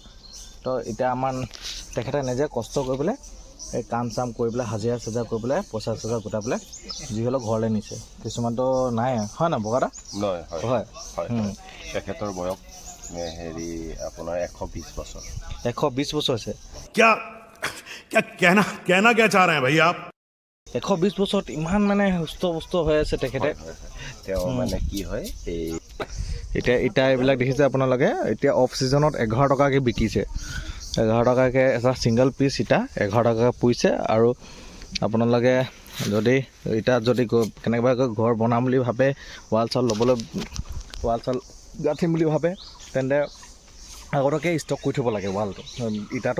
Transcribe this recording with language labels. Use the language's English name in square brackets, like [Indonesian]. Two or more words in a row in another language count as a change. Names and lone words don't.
[Assamese] তো এতিয়া আমাৰ তেখেতে নিজে কষ্ট কৰি পেলাই এই কাম চাম কৰি পেলাই হাজিৰা চাজিৰা কৰি পেলাই পইচা চইচা গোটাই পেলাই যি হ'লেও ঘৰলৈ নিছে। কিছুমানতো নাই হয় নাই বগাদা? হয়। তেখেতৰ বয়স হেৰি আপোনাৰ 120 বছৰ। 120 বছৰ হৈছে। [Hindi] क्या क्या कहना क्या चाह रहे हैं भाई आप? [Assamese] 120 বছৰত ইমান মানে সুস্থ হৈ আছে তেখেতে। তেওঁ মানে কি হয় এই এতিয়া এইবিলাক দেখিছে আপোনালোকে এতিয়া [English] off season [Assamese] 11 টকাকৈ বিকিছে। 11 টকাকৈ এটা [English] single piece [Assamese] ইটা 11 টকাকৈ পুৰিছে। আৰু আপোনালোকে যদি ইটাত যদি কেনেবাকৈ ঘৰ বনাম বুলি ভাবে ৱাল চাল গাঁঠিম বুলি ভাবে তেন্তে আগতকৈ ষ্টক কৰি থ'ব লাগে ইটাটো।